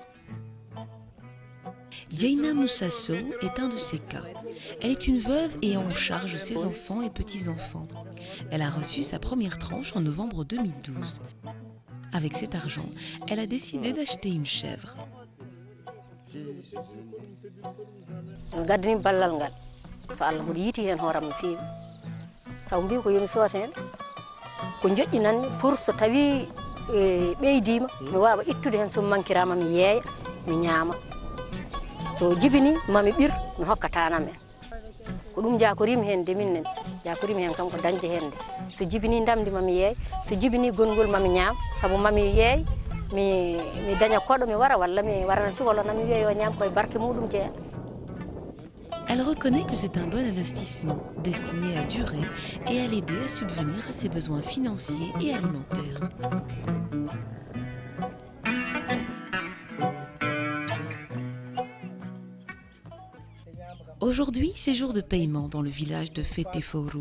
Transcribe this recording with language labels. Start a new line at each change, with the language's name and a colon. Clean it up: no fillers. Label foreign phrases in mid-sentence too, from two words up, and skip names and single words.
French: Diana Moussasso est un de ces cas. Elle est une veuve ayant en charge ses enfants et petits-enfants. Elle a reçu sa première tranche en novembre 2012. Avec cet argent, elle a décidé d'acheter une chèvre.
Fula: Gaddini ballal ngal so Allah mo yiti hen horam no feewi saw mbi ko yomi soota hen ko joƴƴinanmi pour so tawi ɓeydima mi wawa ittude hen so mankirama mi yeeya mi ñaama so jibini mami ɓir mi hokkatanam en ko ɗum jakorimi hen de minnen jakorimi hen kam ko dañde hen de so jibini ndamdi mami yeey so jibini gongol mami ñaam saabu mami yeey mi daña koɗo mi wara walla mi warana cukalona mi wiya yo ñaam koye barke muɗum jeeya.
French: Elle reconnaît que c'est un bon investissement destiné à durer et à l'aider à subvenir à ses besoins financiers et alimentaires. Aujourd'hui, c'est jour de paiement dans le village de Fetefourou.